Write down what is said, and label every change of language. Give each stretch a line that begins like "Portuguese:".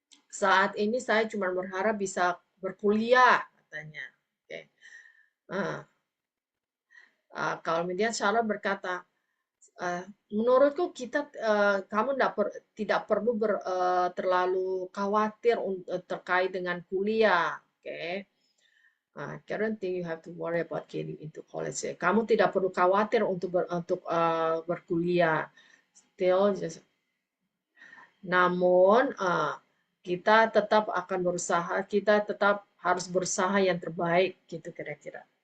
Indonesian: Saat ini saya cuma berharap bisa berkuliah katanya. Oke. Ah, kalau kemudian Charlotte berkata, menurutku kamu tidak perlu terlalu khawatir terkait dengan kuliah. Oke.
English: I don't think you have to worry about getting into college.
Indonesian: Kamu tidak perlu khawatir untuk berkuliah.
English: Still just,
Indonesian: namun kita tetap akan berusaha, kita tetap harus berusaha yang terbaik gitu kira-kira.